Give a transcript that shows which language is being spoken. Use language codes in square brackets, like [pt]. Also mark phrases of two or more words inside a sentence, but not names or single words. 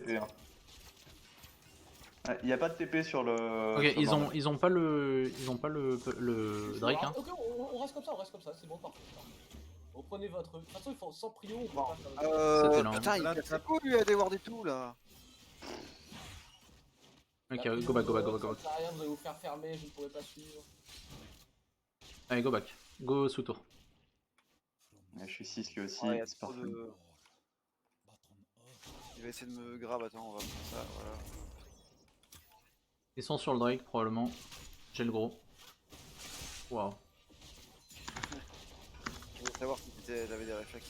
[fr] TP. Hein. Il n'y a pas de TP sur le. Ok, sur Mordor. ils ont pas le Drake. Hein. Ok, on reste comme ça, c'est bon, parfait. Reprenez votre... De toute façon, il faut sans prio, on peut Bon. pas faire... C'était lent. Putain, il casse les couilles lui à déward et tout là. Ok, La [en] go back. [fr] prio, ça sert à rien, vous allez vous faire fermer, je ne pourrai pas suivre. Allez, [en] go back. [fr] Go sous tour. Ouais, je suis 6 lui aussi, Ouais, y a c'est trop parfait. de... Il va essayer de me grab, attends, on va faire ça, voilà. Ils sont sur le Drake probablement. J'ai le gros. Waouh. Je voulais savoir si t'avais des réflexes.